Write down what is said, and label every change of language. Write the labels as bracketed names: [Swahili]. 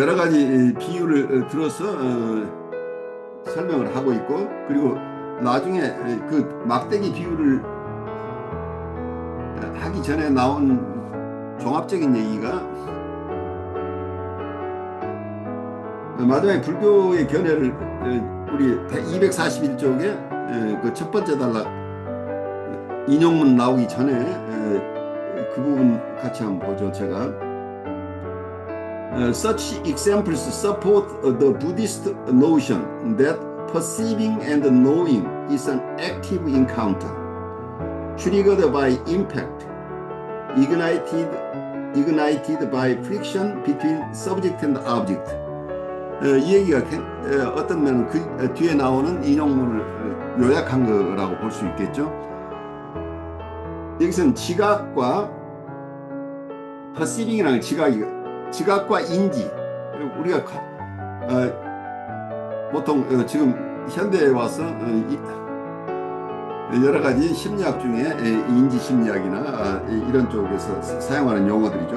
[Korean] 여러 가지 비유를 들어서 설명을 하고 있고, 그리고 나중에 그 막대기 비유를 하기 전에 나온 종합적인 얘기가, 마지막에 불교의 견해를 우리 241쪽에 그 첫 번째 단락 인용문 나오기 전에 그 부분 같이 한번 보죠. [English] 제가 Such examples support the Buddhist notion that perceiving and knowing is an active encounter, triggered by impact, ignited by friction between subject and object. [Korean] 이 얘기가 어떤 면은 그 뒤에 나오는 인용문을 요약한 거라고 볼 수 있겠죠. 여기서는 지각과 perceiving이라는 지각과 인지, 우리가 보통 지금 현대에 와서 여러 가지 심리학 중에 인지 심리학이나 이런 쪽에서 사용하는 용어들이죠.